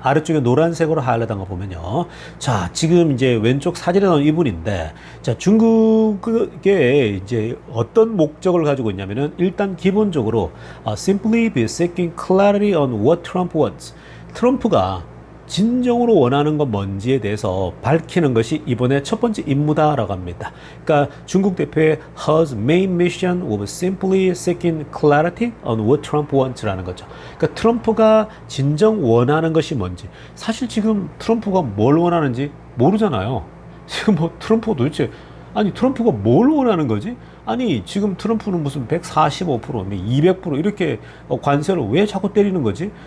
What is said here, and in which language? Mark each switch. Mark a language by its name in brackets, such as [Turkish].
[Korean] 아래쪽에 노란색으로 하이라이트한 거 보면요. 자, 지금 이제 왼쪽 사진에 나온 이분인데, 자, 중국에 이제 어떤 목적을 가지고 있냐면은, 일단 기본적으로 [English] simply be seeking clarity on what Trump wants. [Korean] 트럼프가 진정으로 원하는 건 뭔지에 대해서 밝히는 것이 이번에 첫 번째 임무다라고 합니다. 그러니까 중국 대표의 [English] Her's main mission was simply seeking clarity on what Trump wants [Korean] 라는 거죠. 그러니까 트럼프가 진정 원하는 것이 뭔지, 사실 지금 트럼프가 뭘 원하는지 모르잖아요. 지금 뭐 트럼프가 도대체 트럼프가 뭘 원하는 거지? 아니, 지금 트럼프는 무슨 145%, 200% 이렇게 관세를 왜 자꾸 때리는 거지?